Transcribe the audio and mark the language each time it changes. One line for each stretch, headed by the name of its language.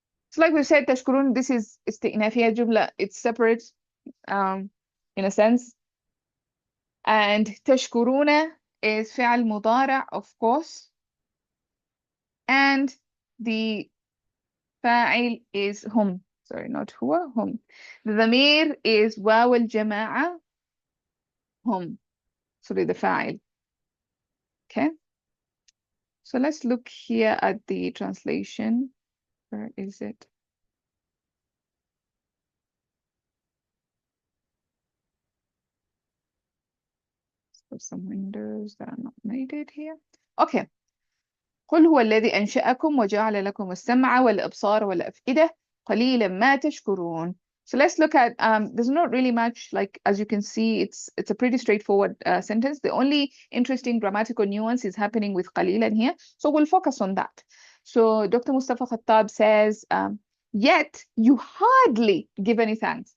English: So like we said, تشكرون, this is
Arabic: استئنافية جملة.
English: It's separate in a sense. And تشكرون is فعل مضارع, of course. And the فاعل is هم. Sorry, not هو, هم. The ضمير is واو الجماعة, هم. Sorry, the فاعل. Okay. So let's look here at the translation. Where is it? So some windows that are not made it here. Okay.
Arabic: قل هو الذي أنشأكم وجعل لكم السمع والأبصار والأفئدة قليلا ما تشكرون.
English: So let's look at, there's not really much, like, as you can see, it's a pretty straightforward sentence. The only interesting grammatical nuance is happening with قليلا here. So we'll focus on that. So Dr. Mustafa Khattab says, yet you hardly give any thanks.